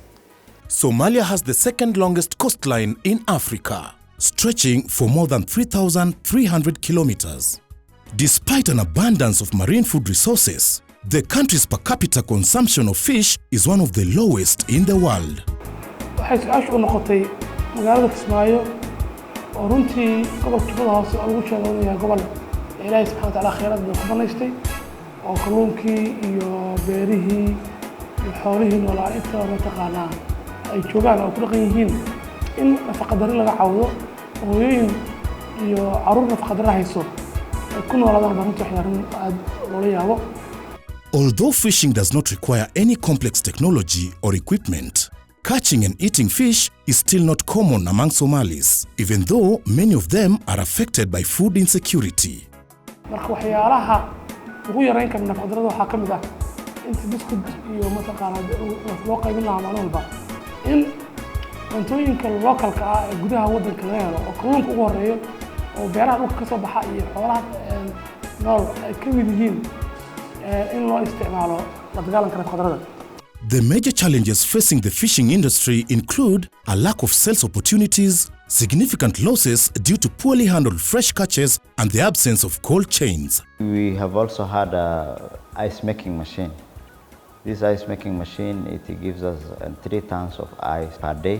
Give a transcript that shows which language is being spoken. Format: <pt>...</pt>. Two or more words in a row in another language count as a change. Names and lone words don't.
<en>Somalia has the second longest coastline in Africa, stretching for more than 3,300 kilometers. Despite an abundance of marine food resources, the country's per capita consumption of fish is one of the lowest in the world.</en> <so>waxay su'aashu noqotay magaalada Kismaayo oo runtii gobolka Jubbada Hoose oo lagu sheegay gobol Ilaahay</so> <ar>سبحانه وتعالى</ar> <so>khayraad ku banaystay oo kalluunkii iyo beerihii iyo xoolihii noolaa inta mataqaanaa ay joogaan oo ku dhaqan yihiin in nafaqadari laga cawdo hooyooyin iyo caruur nafaqadari hayso ay ku noolaadaan runtii waxyaabaha aad loola yaabo.</so> <en>Although fishing does not require any complex technology or equipment, catching and eating fish is still not common among Somalis, even though many of them are affected by food insecurity.</en> <so>marka waxyaalaha ugu yareyn kara nafaqadarrada waxaa kamid ah inta biskud iyo mataqaanaa loo qaybin lahaa maalin walba in cuntooyinka localka ah ee gudaha waddanka laga helo oo kalluunka ugu horeeyo oo beeraha dhulka ka soo baxa iyo xoolaha nool ay ka mid yihiin in loo isticmaalo la dagaalanka nafaqadarrada.</so> <en>The major challenges facing the fishing industry include a lack of sales opportunities, significant losses due to poorly handled fresh catches, and the absence of cold chains. We have also had an ice making machine. This ice making machine, it gives us 3 tons of ice per day.</en>